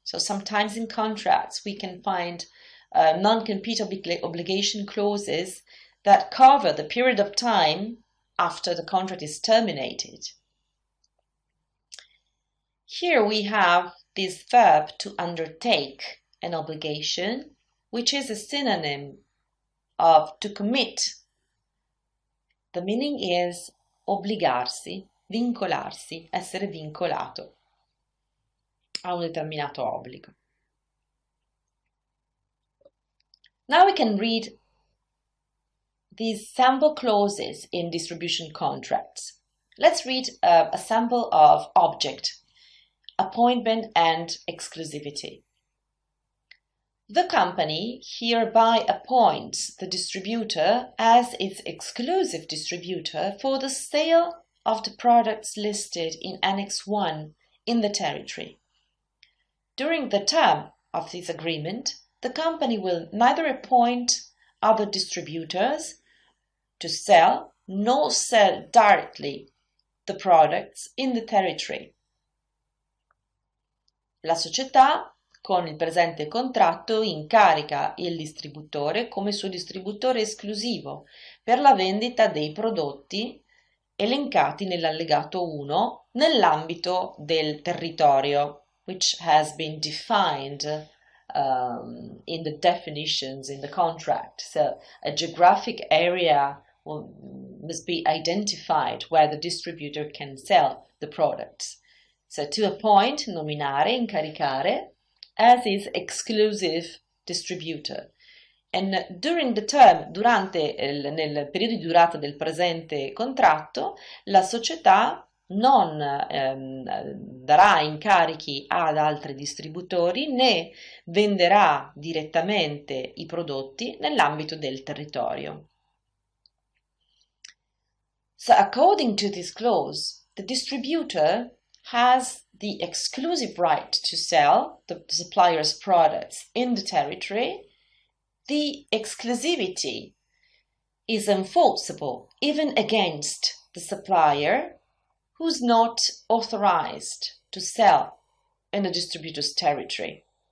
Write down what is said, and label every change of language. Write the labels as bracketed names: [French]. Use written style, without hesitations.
[English] So sometimes in contracts we can find non-compete obligation clauses that cover the period of time after the contract is terminated. Here we have this verb to undertake an obligation, which is a synonym of to commit. The meaning is [Italian] obbligarsi, vincolarsi, essere vincolato a un determinato obbligo. [English] Now we can read these sample clauses in distribution contracts. Let's read a sample of object, appointment and exclusivity. The company hereby appoints the distributor as its exclusive distributor for the sale of the products listed in Annex 1 in the territory. During the term of this agreement, the company will neither appoint other distributors to sell nor sell directly the products in the territory. [Italian] La società, con il presente contratto, incarica il distributore come suo distributore esclusivo per la vendita dei prodotti elencati nell'allegato 1 nell'ambito del territorio, [English] which has been defined in the definitions in the contract. So a geographic area must be identified where the distributor can sell the products. So to appoint, [Italian] nominare, incaricare, [English] as his exclusive distributor. And during the term, [Italian] nel periodo di durata del presente contratto, la società non darà incarichi ad altri distributori né venderà direttamente i prodotti nell'ambito del territorio. [English] So according to this clause, the distributor has the exclusive right to sell the supplier's products in the territory. The exclusivity is enforceable even against the supplier who's not authorized to sell in the distributor's territory.